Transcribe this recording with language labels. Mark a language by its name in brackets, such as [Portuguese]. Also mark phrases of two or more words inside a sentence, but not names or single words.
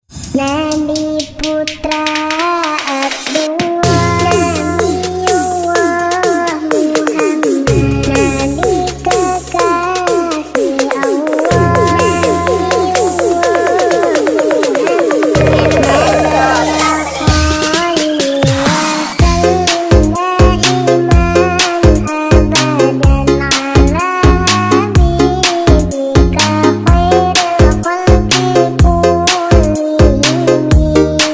[Indonesian] Nabi putra Abdullah, Nabiullah Muhammad, Nabi kekasih Allah, Nabiullah [Arabic] Muhammad, خيري وسلم دائما أبدا على حبيبك خير الخلق كلهم.